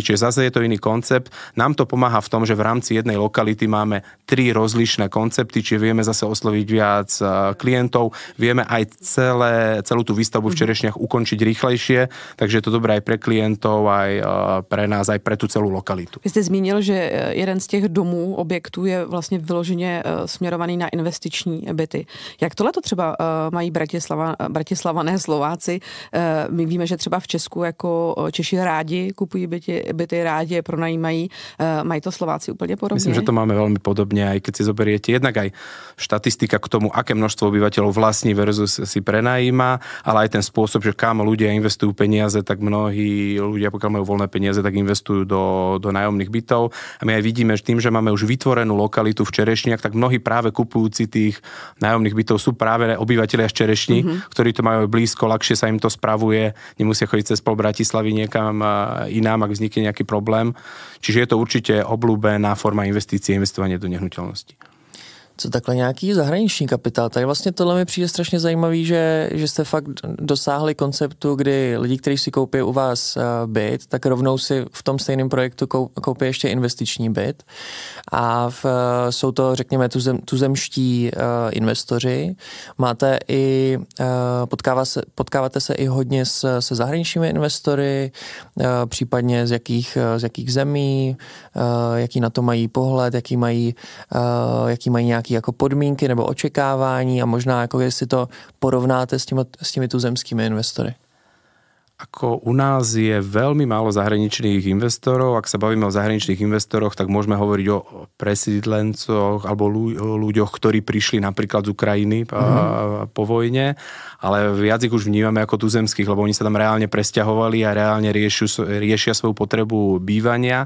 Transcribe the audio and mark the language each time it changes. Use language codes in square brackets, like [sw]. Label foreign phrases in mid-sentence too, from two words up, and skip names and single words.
[sk] Čiže zase je to iný koncept. Nám to pomáha v tom, že v rámci jednej lokality máme 3 rozlišné koncepty, čiže vieme zase osloviť viac klientov, vieme aj celú tú výstavbu v Čerešniach ukončiť rýchlejšie, takže je to dobré aj pre klientov, aj pre nás, aj pre tú celú lokalitu. [cs] Vy jste zmínil, že jeden z těch domů, objektů je vlastně vyloženě směrovaný na investiční byty. Jak tohleto třeba mají Bratislavané, Slováci? My víme, že třeba v Česku jako Češi rádi kupují byty, rádi je pronajímají. Mají to Slováci úplně podobně? [sk] Myslím, že to máme veľmi podobne, aj keď si zoberiete jednak aj štatistika k tomu, aké množstvo obyvateľov vlastní versus si prenajíma, ale aj ten spôsob, že kam ľudia investujú peniaze, tak mnohí ľudia, pokiaľ majú voľné peniaze, tak investujú do nájomných bytov. A my aj vidíme, že tým, že máme už vytvorenú lokalitu v Čerešniach, tak mnohí práve kupujúci tých nájomných bytov sú práve obyvatelia z Čerešní, ktorí to majú blízko, ľahšie sa im to spravuje, nemusia chodiť cez pol Bratislavy niekam inám, ak vznikne nejaký problém. Čiže je to určite obľúbená forma investície, investovanie do nehnuteľnosti. [cs] Co takhle nějaký zahraniční kapitál? Tady vlastně tohle mi přijde strašně zajímavý, že jste fakt dosáhli konceptu, kdy lidi, kteří si koupí u vás byt, tak rovnou si v tom stejném projektu koupí ještě investiční byt. A jsou to, řekněme, tuzemští investoři. Máte i, potkáváte se i hodně se zahraničními investory, případně z jakých zemí, jaký na to mají pohled, jaký mají nějaký jako podmínky nebo očekávání a možná jako jestli to porovnáte s těmi tuzemskými investory. [sk] Ako u nás je veľmi málo zahraničných investorov. Ak sa bavíme o zahraničných investoroch, tak môžeme hovoriť o presídlencoch alebo ľuďoch, ktorí prišli napríklad z Ukrajiny po vojne, ale viac ich už vnímame ako tuzemských, lebo oni sa tam reálne presťahovali a reálne riešia svoju potrebu bývania.